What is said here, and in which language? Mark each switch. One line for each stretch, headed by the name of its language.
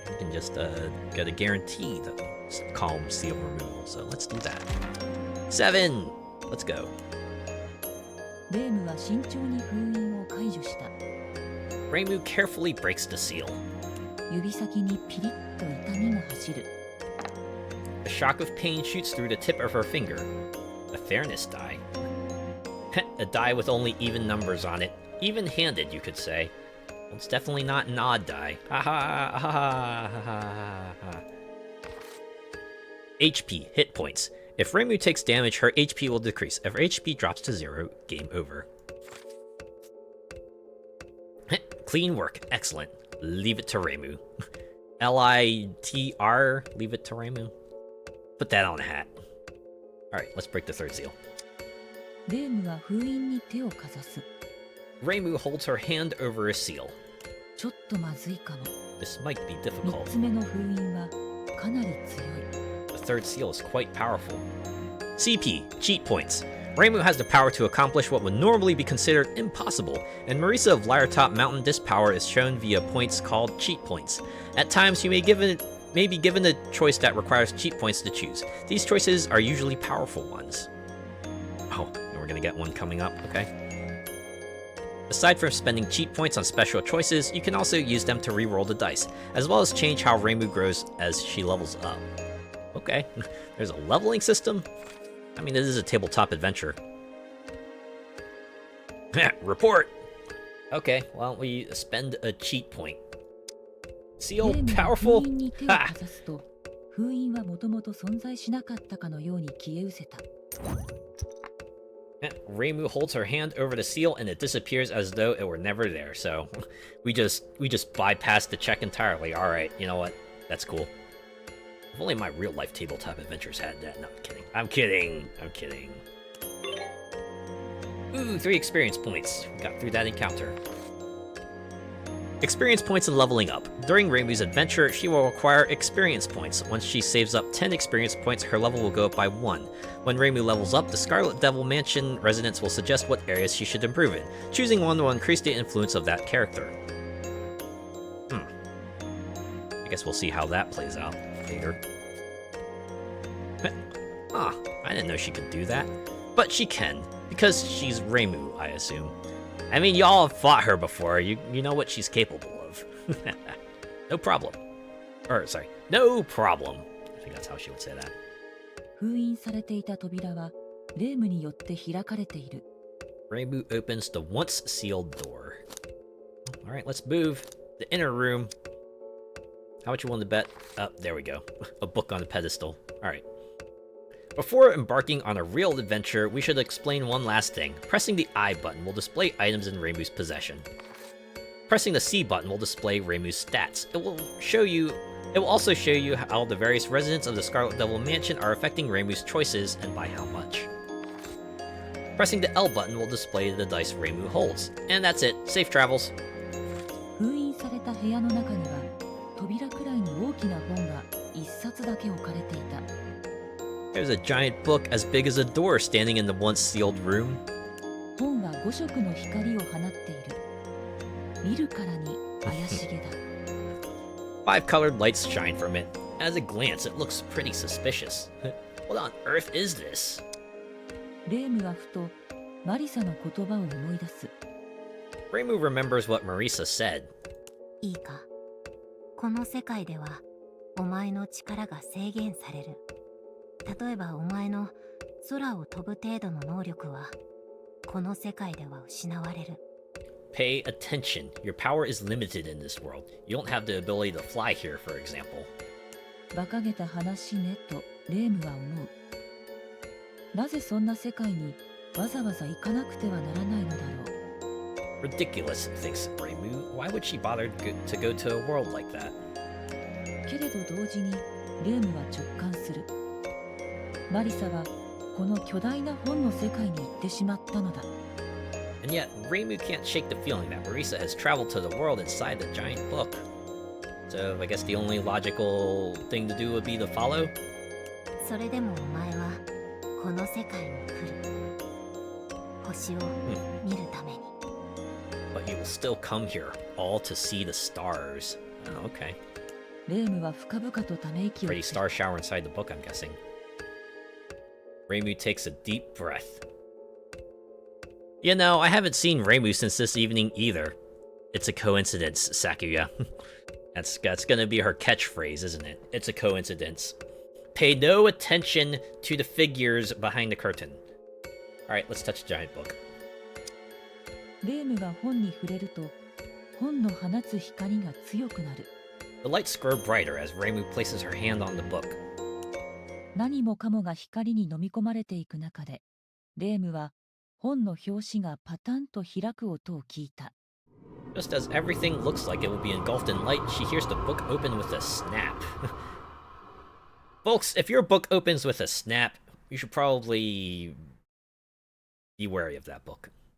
English: We can just get a guaranteed calm seal removal. So let's do that. 7. Let's go.
Japanese: レームは慎重に封印を解除した。
English: Reimu carefully breaks the seal.
Japanese: 指先にピリッと痛みが走る。
English: A shock of pain shoots through the tip of her finger. A fairness die. A die with only even numbers on it. Even-handed, you could say. Well, it's definitely not an odd die. Ha ha ha ha ha ha ha. HP, hit points. If Reimu takes damage, her HP will decrease. If her HP drops to 0, game over. Clean work, excellent. Leave it to Reimu. L-I-T-R, leave it to Reimu. Put that on a hat. Alright, let's break the third seal.
Japanese: レームは封印に手をかざす。
English: Reimu holds her hand over a seal.
Japanese: ちょっとまずいかも。
English: This might be
Japanese: 3
English: difficult.
Japanese: つ目の封印はかなり強い。
English: The third seal is quite powerful. CP, cheat points. Reimu has the power to accomplish what would normally be considered impossible, and Marisa of Liartop Mountain, this power is shown via points called cheat points. At times, you may be given a choice that requires cheat points to choose. These choices are usually powerful ones. Oh, and we're gonna get one coming up, okay. Aside from spending cheat points on special choices, you can also use them to re-roll the dice, as well as change how Reimu grows as she levels up. Okay, there's a leveling system? I mean, this is a tabletop adventure. Report! Okay, well, we spend a cheat point. Seal powerful?
Japanese: 封印に手をかざすと、封印はもともと存在しなかったかのように消え失せた。
English: Reimu holds her hand over the seal and it disappears as though it were never there. So we just bypassed the check entirely. All right, you know what? That's cool. If only my real life tabletop adventures had that. No, I'm kidding. I'm kidding. Ooh, 3 experience points. We got through that encounter. Experience points and leveling up. During Reimu's adventure, she will acquire experience points. Once she saves up 10 experience points, her level will go up by 1. When Reimu levels up, the Scarlet Devil Mansion residents will suggest what areas she should improve in. Choosing one will increase the influence of that character. I guess we'll see how that plays out later. Ah, I didn't know she could do that. But she can, because she's Reimu, I assume. I mean, y'all have fought her before. You know what she's capable of. No problem. Or, sorry, no problem. I think that's how she would say that.
Japanese: 封印されていた扉はレームによって開かれている。
English: Reimu opens the once sealed door. Alright, let's move. The inner room. How much you willing to bet? Oh, there we go. A book on a pedestal. Alright. Before embarking on a real adventure, we should explain one last thing. Pressing the I button will display items in Reimu's possession. Pressing the C button will display Reimu's stats. It will also show you how the various residents of the Scarlet Devil Mansion are affecting Reimu's choices and by how much. Pressing the L button will display the dice Reimu holds. And that's it. Safe travels.
Japanese: 封印された部屋の中には扉くらいに大きな本が1冊だけ置かれていた。
English: There's a giant book as big as a door standing in the once sealed room.
Japanese: 本は5色の光を放っている。見るからに怪しげだ。
English: 5 colored lights shine from it. At a glance, it looks pretty suspicious. What on earth is this?
Japanese: レイムはふとマリサの言葉を思い出す。
English: Reimu remembers what Marisa said.
Japanese: いいか、この世界ではお前の力が制限される。例えばお前の空を飛ぶ程度の能力はこの世界では失われる。
English: Pay attention. Your power is limited in this world. You don't have the ability to fly here, for example.
Japanese: 馬鹿げた話ねとレイムは思う。なぜそんな世界にわざわざ行かなくてはならないのだろう。
English: Ridiculous, thinks Reimu. Why would she bother to go to a world like that?
Japanese: けれど同時にレイムは直感する。マリサはこの巨大な本の世界に行ってしまったのだ。
English: And yet, Reimu can't shake the feeling that Marisa has traveled to the world inside the giant book. So, I guess the only logical thing to do would be to follow?
Japanese: それでもお前はこの世界に来る。星を見るために。
English: But you will still come here, all to see the stars. Oh, okay.
Japanese: レイムは深々とため息を
English: Pretty star shower inside the book, I'm guessing. Reimu takes a deep breath. You know, I haven't seen Reimu since this evening either. It's a coincidence, Sakuya. That's gonna be her catchphrase, isn't it? It's a coincidence. Pay no attention to the figures behind the curtain. Alright, let's touch the giant book.
Japanese: レイムが本に触れると本の放つ光が強くなる。
English: The lights grow brighter as Reimu places her hand on the book.
Japanese: 何もかもが光に飲み込まれていく中で、レイムは本の表紙がパタンと開く音を聞いた。
English: Just as everything looks like it will be engulfed in light, she hears the book open with a snap. Folks, if your book opens with a snap, you should probably be wary of that book.